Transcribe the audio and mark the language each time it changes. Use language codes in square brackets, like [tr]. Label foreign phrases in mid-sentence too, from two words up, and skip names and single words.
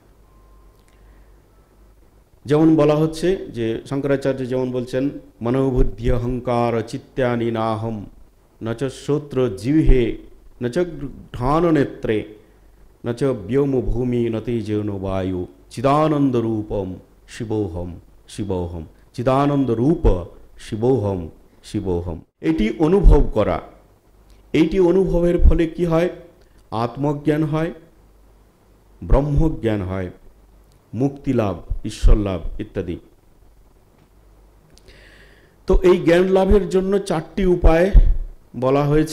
[bn] যেমন বলা হচ্ছে যে শঙ্করাচার্য যেমন বলছেন, [sa] মনোবুদ্ধি অহংকার চিত্তানি নাহম নচ শ্রোত্র জিহ্বে নচ ঘ্রাণ নেত্রে নচ ব্যোম ভূমি নতেজেন বায়ু চিদানন্দ রূপম শিবোহম শিবোহম, চিদানন্দ রূপ শিবোহম শিবোহম। [bn] এটি অনুভব করা। এইটি অনুভবের ফলে কি হয়? আত্মজ্ঞান হয়, ব্রহ্মজ্ঞান হয়, মুক্তি লাভ, ঈশ্বর লাভ ইত্যাদি। তো এই জ্ঞান লাভের জন্য 4টি উপায় বলা হয়েছে।